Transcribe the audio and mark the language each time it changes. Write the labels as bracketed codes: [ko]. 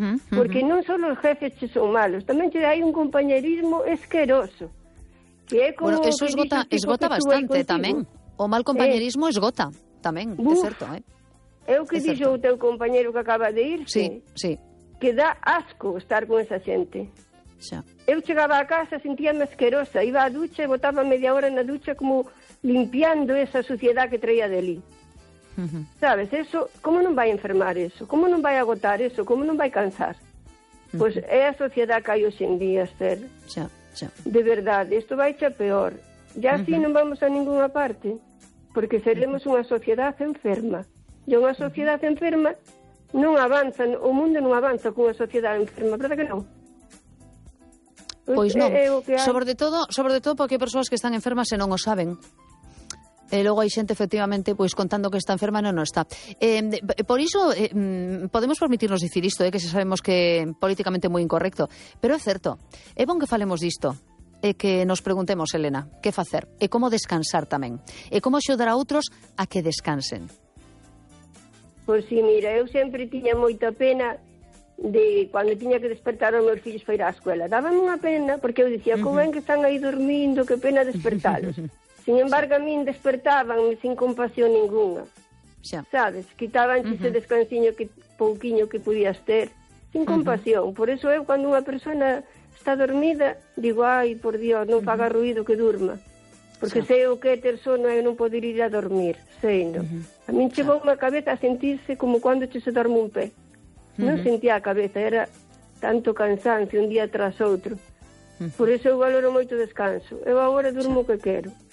[gl] Porque non só os jefes che son malos, tamén che hai un compañerismo esqueroso. Que é como bueno, eso esgota bastante tamén. O mal compañerismo esgota tamén, é certo, É o que dixo o teu compañero que acaba de ir. Sí, sí. Que dá asco estar con esa xente. Xa. Eu chegaba a casa, sentíame asquerosa. Iba á ducha e botaba media hora na ducha como limpiando esa suciedade que traía delí. Uh-huh. Sabes, eso, como non vai enfermar eso? Como non vai agotar eso? Como non vai cansar? Uh-huh. Pois é a sociedade que hai hoxe en día, Esther. Xa, xa. De verdade, isto vai xa peor. [es] Ya así non vamos a ninguna parte. [gl] Porque seremos unha sociedade enferma. E unha sociedade enferma non avanza, o mundo non avanza cunha sociedade enferma, [es] verdad [gl] que non? Pois non, sobre todo porque hai persoas que están enfermas e non o saben. E logo hai xente, efectivamente, pois contando que está enferma, non está. Por iso, podemos permitirnos dicir isto, que se sabemos que políticamente é moi incorrecto, pero é certo, é bon que falemos disto. E que nos preguntemos, Elena, que facer? E como descansar tamén? E como axudar a outros a que descansen? Pois sí, mira, eu sempre tiña moita pena de cando tiña que despertar os meus fillos para ir á escuela. Dábame unha pena, porque eu dicía, como ven que están aí dormindo, que pena despertalos. [es] Sin embargo, [gl] a min despertábanme sin compasión ninguna. Xa. Sabes, quitábanse ese descansiño que pouquiño que podías ter. [es] Sin compasión. [gl] Por eso eu, cando unha persona está dormida, digo, ai, por Dios, non faga ruido que durma. Porque sei o que é ter sono e non poder ir a dormir. Sei, non? A min chegou a cabeza a sentirse como cando che se dorme un pé. Non sentía a cabeza, era tanto cansancio un día tras outro. Por eso eu valoro moito o descanso. Eu agora durmo o que quero.